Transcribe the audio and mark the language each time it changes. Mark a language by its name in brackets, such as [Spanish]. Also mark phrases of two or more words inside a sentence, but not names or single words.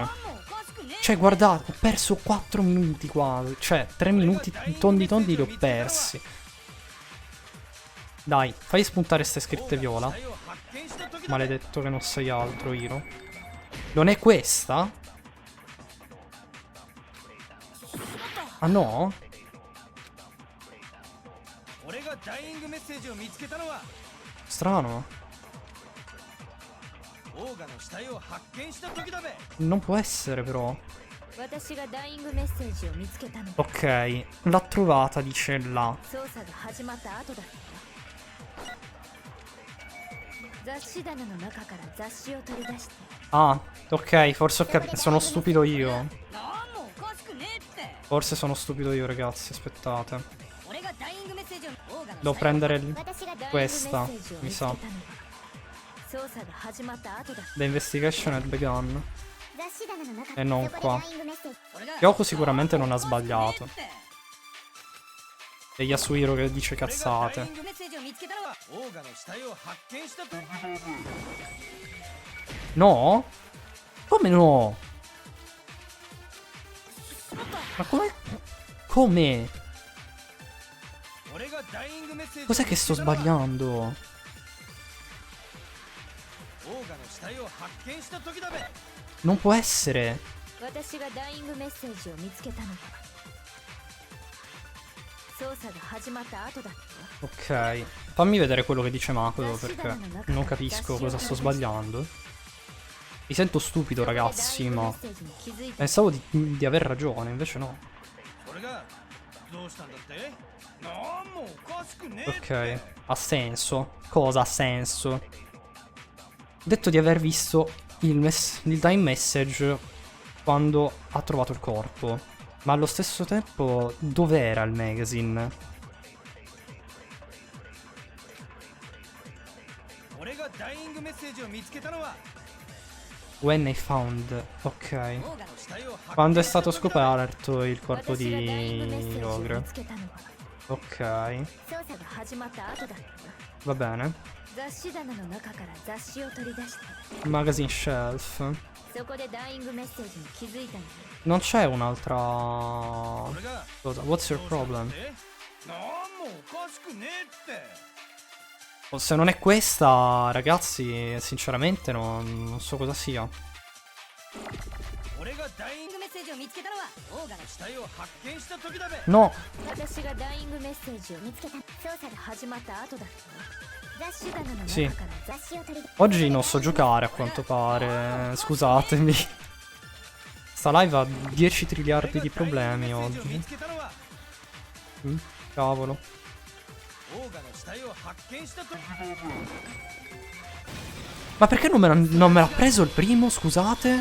[Italian] Cioè, guardate, ho perso 4 minuti quasi. Cioè, 3 minuti tondi li ho persi. Dai, fai spuntare ste scritte viola. [Japanese] 死体を発見した時だべ。 [Italian] Maledetto che non sei altro, Hiro. Non è questa? Ah no? [Japanese] 俺がダイイングメッセージを見つけたのは [Italian] Strano. [Japanese] オーガの死体を発見した時だべ。 [Italian] Non può essere però. [Japanese] 私がダイイングメッセージを見つけたの [Italian] Ok, l'ha trovata, dice là. [Japanese] 捜査が始まった後だったわ。 雑誌棚の中から雑誌を取り出して [Italian] Ah, ok, forse ho capito. Sono stupido io. [Japanese] なんもおかしくねえって [Italian] Forse sono stupido io, ragazzi. Aspettate. [Japanese] 俺がダイイングメッセージをオーガの [Italian] Devo prendere [Japanese] 私がダイイングメッ [Italian] questa, [Japanese] セージを [Italian] mi [Japanese] 見つけた [Italian] sa. [Japanese] のは捜査が始まった後だ [English] The investigation had begun. [Japanese] 雑誌棚の中 [Italian] E non [Japanese] そこで [Italian] qua. [Japanese] ダイイングメッセージ [Italian] Yoko sicuramente non ha sbagliato. E Yasuhiro che dice [Japanese] 俺がダイイ [Italian] cazzate. [Japanese] ングメッセージを見つけたのはオーガの死体を発見したと [Italian] No? Come no? Ma come? Come? [Japanese] 俺がダイイングメッセージを [Italian] Cos'è che sto [Japanese] 見つけたのは [Italian] sbagliando? [Japanese] オーガの死体を発見した時だべ [Italian] Non può essere. [Japanese] 私がダイイングメッセージを見つけたのは捜査が始まった後だった [Italian] Ok. Fammi vedere quello che dice Makoto perché non capisco cosa sto sbagliando. Mi sento stupido, ragazzi, ma [Japanese] ダイイングメッセージに気づいた [Italian] pensavo di aver ragione, invece no. [Japanese] それがどうしたんだってなんもおかしくねえって [Italian] Ok. Ha senso. Cosa ha senso? Ho detto di aver visto il [English] time message [Italian] quando ha trovato il corpo. Ma allo stesso tempo, dov'era il magazine? [Japanese] 俺がダイイングメッセージを見つけたのは [English] When I found. [Italian] Ok. [Japanese] オーガの死体を発見 [Italian] Quando è [Japanese] した [Italian] stato [Japanese] 時だべ [Italian] scoperto il corpo [Japanese] 私がダイイングメッセー [Italian] di [Japanese] ジを [Italian] Ogre. [Japanese] 見つけたのは [Italian] Ok. [Japanese] 捜査が始まった後だった [Italian] Va bene. [Japanese] 雑誌棚の中から雑誌を取り出して [English] Magazine shelf. [Japanese] そこでダイイングメッセージに気づいたのよ [Italian] Non c'è un'altra [Japanese] 俺が [Italian] cosa. [English] What's your [Japanese] どうしたんだ [English] problem? [Japanese] ってなんもおかしくねえって [Italian] Se non è questa, ragazzi, sinceramente non so cosa sia. [Japanese] 俺がダイイングイングメッセージを見つけたのはオーガの死体を発見した時だべ [Italian] No, [Japanese] 私がダイイングメッセージを見つけた捜査が始まった後だった雑誌棚の [Italian] sì. [Japanese] 中から雑誌を取り出 [Italian] Oggi non so giocare a quanto pare. Scusatemi. Sta live ha 10 triliardi di problemi [Japanese] 俺がダイイングメッセージを見 [Italian] oggi. [Japanese] つけたのは [Italian] Cavolo. [Japanese] オーガの死体を発見した時 [Italian] Ma perché non me l'ha preso il primo, scusate?